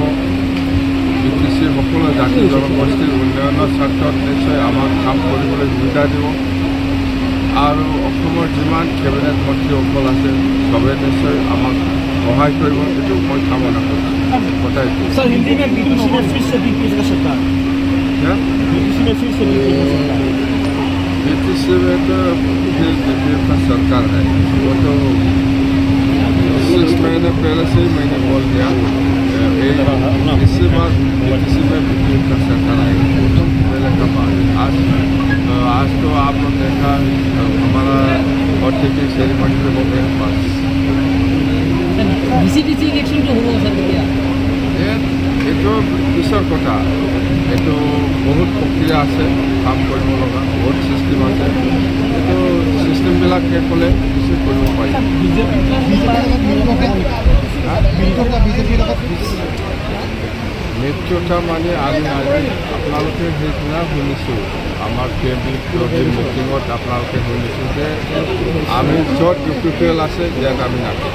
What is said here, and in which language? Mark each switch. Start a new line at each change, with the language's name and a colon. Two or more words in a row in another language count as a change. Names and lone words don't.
Assamese: BTCৰ সকলো জাতি জনগোষ্ঠীৰ উন্নয়নৰ স্বাৰ্থত নিশ্চয় আমাক কাম কৰিবলৈ সুবিধা দিব আৰু অসমৰ যিমান কেবিনেট মন্ত্ৰীসকল আছে চবে নিশ্চয় আমাক সহায় কৰিব, এইটো মই কামনা কৰিছোঁ।
Hindi: BTC में तो BJP का सरकार है, वो तो 6 महीने पहले से ही मैंने बोल दिया इससे बाद BTC में BJP का सरकार आएगा, तो पहले का बात है। आज तो आप लोग देखा हमारा ऑर्थिक सेरेमनी पे हो गया पास BCTC इलेक्शन तो होगा सर क्या
Assamese: এইটো পিছৰ কথা। এইটো বহুত প্ৰক্ৰিয়া আছে, কাম কৰিব লগা বহুত চিষ্টেম আছে। এইটো চিষ্টেমবিলাক শেষ হ'লে কিছু কৰিব পাৰি। মিত্ৰতা মানে আমি আজি আপোনালোকে সেইদিনা শুনিছোঁ আমাৰ PMB মিটিঙত আপোনালোকে শুনিছোঁ যে আমি য'ত UPPL আছে ইয়াত আমি নাথাকিম।